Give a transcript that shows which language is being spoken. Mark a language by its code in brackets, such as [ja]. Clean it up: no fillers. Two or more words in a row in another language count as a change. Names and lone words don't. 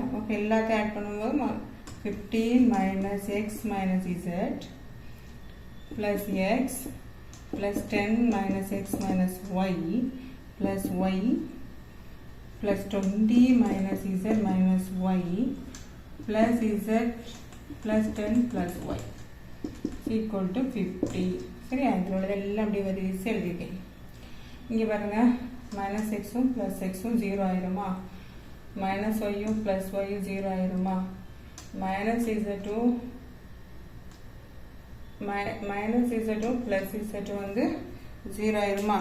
[ta] அப்போ எல்லாத்தையும் ஆட் பண்ணும்போது [en] 15 minus x minus z plus x plus 10 minus x minus y plus y plus 20 minus z minus y plus z plus 10 plus y equal to 50. [ta] சரியா, இதோட எல்லாம் அப்படி வரிசை எழுதிருக்கேன். இங்கே பாருங்க, [en] minus x plus x [ta] 0 ஆயிருமா, [en] minus y plus y [ta] 0 ஆயிருமா, [en] minus z plus z [ta] வந்து 0 ஆயிருமா.